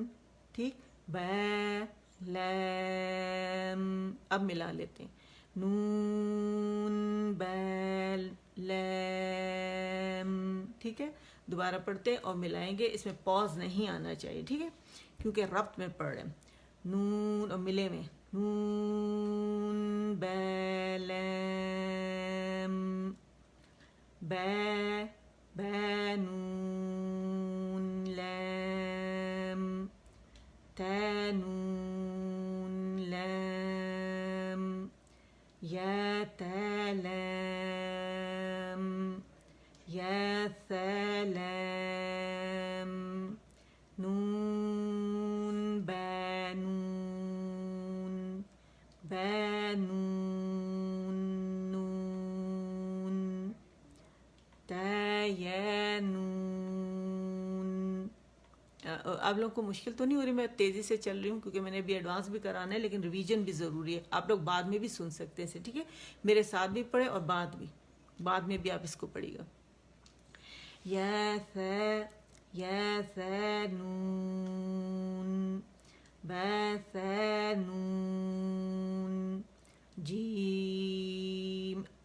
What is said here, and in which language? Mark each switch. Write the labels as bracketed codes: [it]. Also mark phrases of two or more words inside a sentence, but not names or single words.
[ur] ٹھیک, با لام, اب ملا لیتے ہیں, نون با لام. ٹھیک ہے, دوبارہ پڑھتے اور ملائیں گے, اس میں پاز نہیں آنا چاہیے. ٹھیک ہے, کیونکہ ربط میں پڑھ رہے ہیں. نون اور ملے میں نون با لام با نون لام تا نون لام یا تا لام یا ثا لام نون با نون با نون نون تا یا نون. آپ لوگوں کو مشکل تو نہیں ہو رہی, میں تیزی سے چل رہی ہوں کیونکہ میں نے ابھی ایڈوانس بھی کرانا ہے, لیکن ریویژن بھی ضروری ہے. آپ لوگ بعد میں بھی سن سکتے ہیں اسے. ٹھیک ہے, میرے ساتھ بھی پڑھے اور بعد میں بھی آپ اس کو پڑھیے گا. یا ثا نون با ثا نون جیم